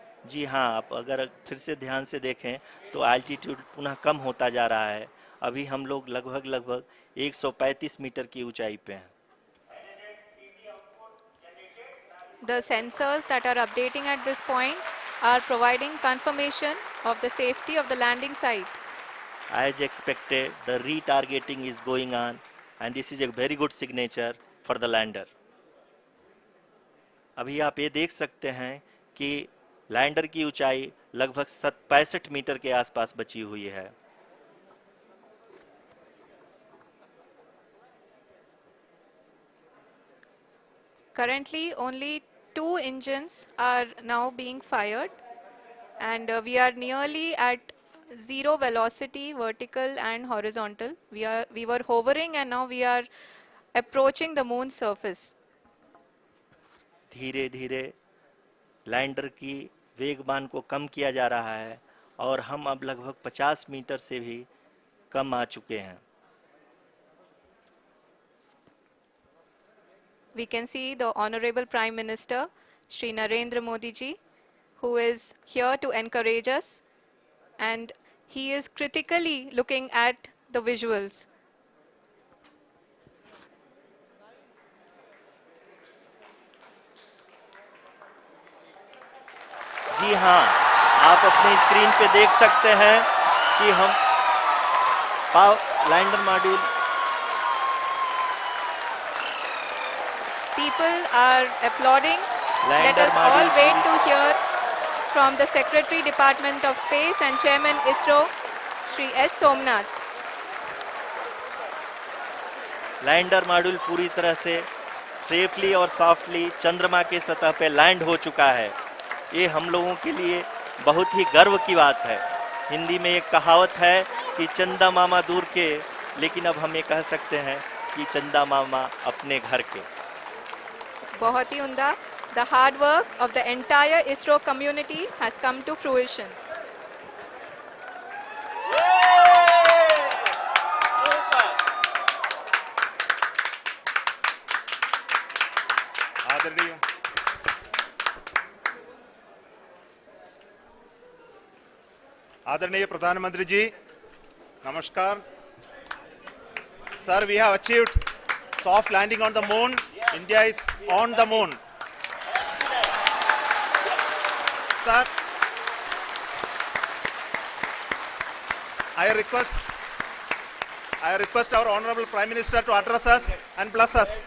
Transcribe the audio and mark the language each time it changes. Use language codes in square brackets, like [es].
[hi] जी हाँ, आप अगर फिर से ध्यान से देखें तो एल्टीट्यूड पुनः कम होता जा रहा है। अभी हम लोग लगभग लगभग 135 मीटर की ऊंचाई पे हैं। [en] The sensors that are updating at this point are providing confirmation of the safety of the landing site. As expected, the retargeting is going on and this is a very good signature for the lander. [hi] अभी आप ये देख सकते हैं कि lander की ऊंचाई लगभग 65 मीटर के आसपास बची हुई है। [en] Currently, only 2 engines are now being fired, and we are nearly at zero velocity, vertical and horizontal. We were hovering, and now we are approaching the moon's surface. [hi] धीरे धीरे लैंडर की वेगमान को कम किया जा रहा है और हम अब लगभग 50 मीटर से भी कम आ चुके हैं। [en] We can see the Honorable Prime Minister, Shri Narendra Modi ji, who is here to encourage us, and he is critically looking at the visuals. [hi] जी हाँ, आप अपने स्क्रीन पे देख सकते हैं कि हम lander module [en] People are applauding. Let [hi] lander [en] us all [hi] module [en] wait to hear from the Secretary Department of Space and Chairman ISRO, Shri S. Somnath. [hi] Lander module पूरी तरह से सेफली और सॉफ्टली चंद्रमा के सतह पे लैंड हो चुका है। ये हम लोगों के लिए बहुत ही गर्व की बात है। हिंदी में एक कहावत है कि चंदा मामा दूर के, लेकिन अब हम ये कह सकते हैं कि चंदा मामा अपने घर के। बहुत ही उम्दा. [en] The hard work of the entire ISRO community has come to fruition. [hi] आदरणीय आदरणीय प्रधानमंत्री जी, नमस्कार। [en] Sir, we have achieved soft landing on the moon. India is on the moon. Sir, I request our Honorable Prime Minister to address us and bless us.